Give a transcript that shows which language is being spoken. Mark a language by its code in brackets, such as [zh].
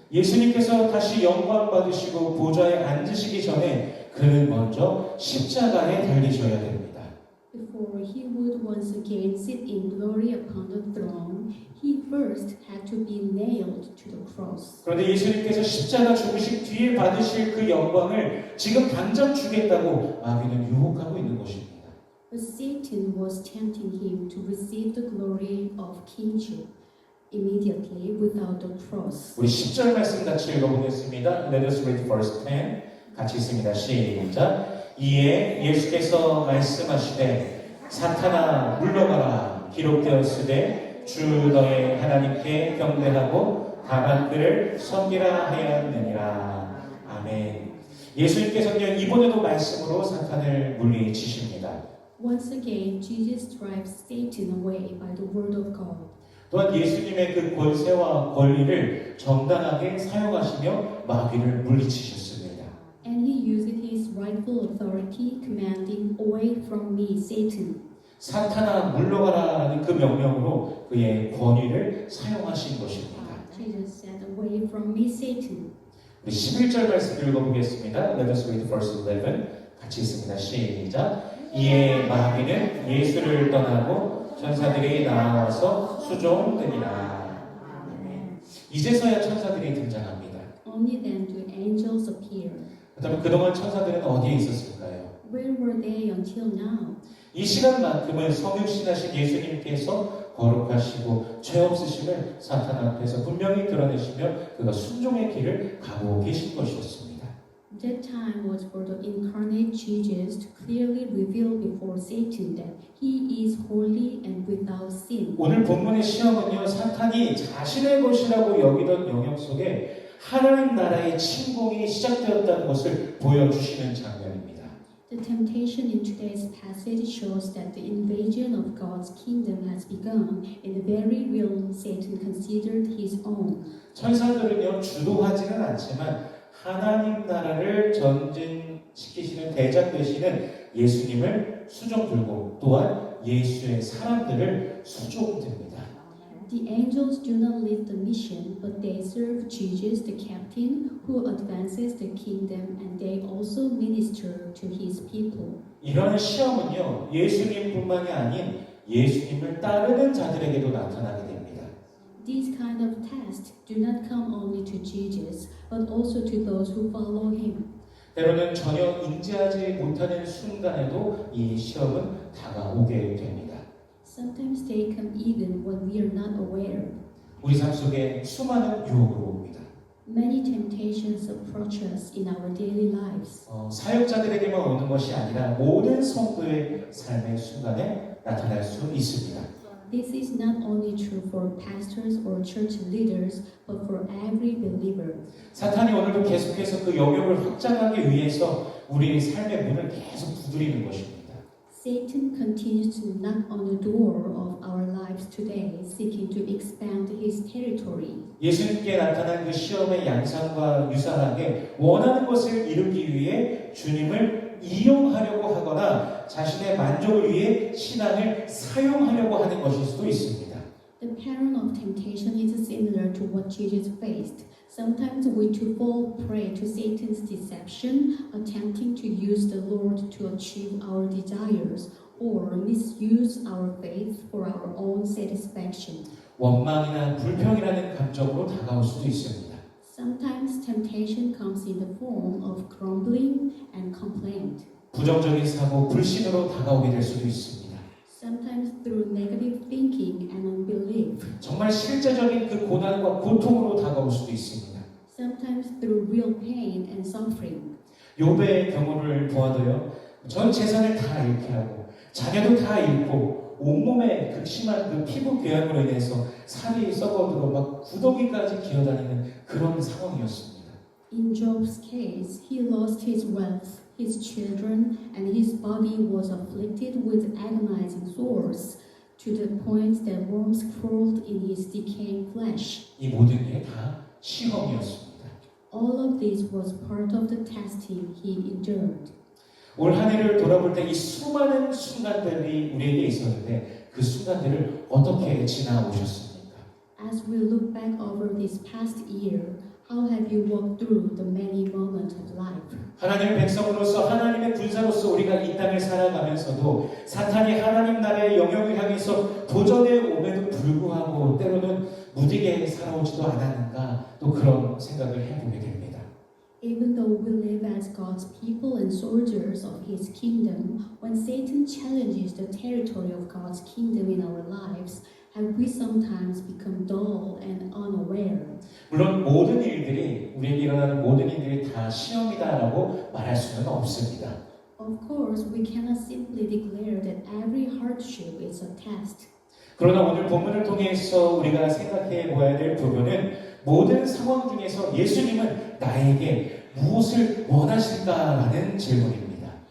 [ko] 예수님께서 다시 영광 받으시고 보좌에 앉으시기 전에 그는 먼저 십자가에 달리셔야 됩니다. [en] Before he would once again sit in glory upon the throne, he first had to be nailed to the cross. [ko] 그런데 예수님께서 십자가 죽으신 뒤에 받으실 그 영광을 지금 당장 주겠다고 마귀는 유혹하고 있는 것입니다. [en] But Satan was tempting him to receive the glory of kingship immediately without the cross. [ko] 우리 10절 말씀 같이 읽어보겠습니다. [en] Let us read verse 10. [ko] 같이 있습니다. 시작. 이에 예수께서 말씀하시되 사탄아 물러가라 기록되었으되 주 너의 하나님께 경배하고 다만 그를 섬기라 하였느니라. 아멘. 예수님께서는 이번에도 말씀으로 사탄을 물리치십니다. [en] Once again, Jesus drives Satan away by the word of God. [ko] 또한 예수님의 그 권세와 권리를 정당하게 사용하시며 마귀를 물리치셨습니다. [en] And he used his rightful authority, commanding, "Away from me, Satan." [ko] 사탄아 물러가라라는 그 명령으로 그의 권위를 사용하신 것입니다. [en] Jesus said, "Away from me, Satan." [ko] 우리 11절 말씀 읽어보겠습니다. [en] Let us read verse 11. [ko] 같이 있습니다. 시작. 이에 마귀는 예수를 떠나고 천사들이 나와서 수종되니라. 이제서야 천사들이 등장합니다. [en] Only then do angels appear. [ko] 그렇다면 그동안 천사들은 어디에 있었을까요? [en] Where were they until now? [ko] 이 시간만큼은 성육신하신 예수님께서 거룩하시고 죄 없으심을 사탄 앞에서 분명히 드러내시며 그가 순종의 길을 가고 계신 것이었습니다. [en] That time was for the incarnate Jesus to clearly reveal before Satan that he is holy and without sin. [ko] 오늘 본문의 시험은요, 사탄이 자신의 것이라고 여기던 영역 속에 하나님 나라의 침공이 시작되었다는 것을 보여주시는 장면입니다. [en] The temptation in today's passage shows that the invasion of God's kingdom has begun in the very realm Satan considered his own. [ko] 천사들은요, 주도하지는 않지만 하나님 나라를 전진시키시는 대장 되시는 예수님을 수종들고 또한 예수의 사람들을 수종듭니다. [en] The angels do not lead the mission, but they serve Jesus, the captain, who advances the kingdom, and they also minister to his people. [ko] 이런 시험은요, 예수님뿐만이 아닌 예수님을 따르는 자들에게도 나타나게 됩니다. [en] These kind of tests do not come only to Jesus, but also to those who follow him. [ko] 때로는 전혀 인지하지 못하는 순간에도 이 시험은 다가오게 됩니다. [en] Sometimes they come even when we are not aware. [ko] 우리 삶 속에 수많은 유혹으로 옵니다. [en] Many temptations approach us in our daily lives. [ko] 사역자들에게만 오는 것이 아니라 모든 성도의 삶의 순간에 나타날 수 있습니다. [en] this is not only true for pastors or church leaders, but for every believer. [ko] 사탄이 오늘도 계속해서 그 영역을 확장하기 위해서 우리의 삶의 문을 계속 두드리는 것입니다. [en] Satan continues to knock on the door of our lives today, seeking to expand his territory. [ko] 예수님께 나타난 그 시험의 양상과 유사하게 원하는 것을 이루기 위해 주님을 이용하려고 하거나 자신의 만족을 위해 신앙을 사용하려고 하는 것일 수도 있습니다. [en] The pattern of temptation is similar to what Jesus faced. Sometimes we too fall prey to Satan's deception, attempting to use the Lord to achieve our desires or misuse our faith for our own satisfaction. [ko] 원망이나 불평이라는 감정으로 다가올 수도 있습니다. [en] Sometimes temptation comes in the form of grumbling and complaint. [ko] 부정적인 사고, 불신으로 다가오게 될 수도 있습니다. [en] Sometimes through negative thinking and unbelief. [ko] 정말 실제적인 그 고난과 고통으로 다가올 수도 있습니다. [en] Sometimes through real pain and suffering. [ko] 욥의 경우를 보아도요. 전 재산을 다 잃게 하고 자녀도 다 잃고 온몸에 극심한 그 피부 궤양으로 인해서 살이 썩어들어 막 구더기까지 기어다니는 그런 상황이었습니다. [en] In Job's case, he lost his wealth, his children, and his body was afflicted with agonizing sores, to the point that worms crawled in his decaying flesh. [ko] 이 모든 게 다 시험이었습니다. [en] All of this was part of the testing he endured. [ko] 올 한 해를 돌아볼 때 이 수많은 순간들이 우리에게 있었는데 그 순간들을 어떻게 지나오셨습니까? [en] As we look back over this past year, how have you walked through the many moments of life? [ko] 하나님의 백성으로서 하나님의 군사로서 우리가 이 땅을 살아가면서도 사탄이 하나님 나라의 영역을 향해서 도전해 오에도 불구하고 때로는 무디게 살아오지도 않았는가 또 그런 생각을 해보게 됩니다. [en] Even though we live as God's people and soldiers of His kingdom, when Satan challenges the territory of God's kingdom in our lives, have we sometimes become dull and unaware? [ko] 물론 모든 일들이 우리에게 일어나는 모든 일들이 다 시험이다라고 말할 수는 없습니다. [en] Of course, we cannot simply declare that every hardship is a test. [ko] 그러나 오늘 본문을 통해서 우리가 생각해 보아야 될 부분은 모든 상황 중에서 예수님은 나에게 무엇을 원하실까라는 질문입니다.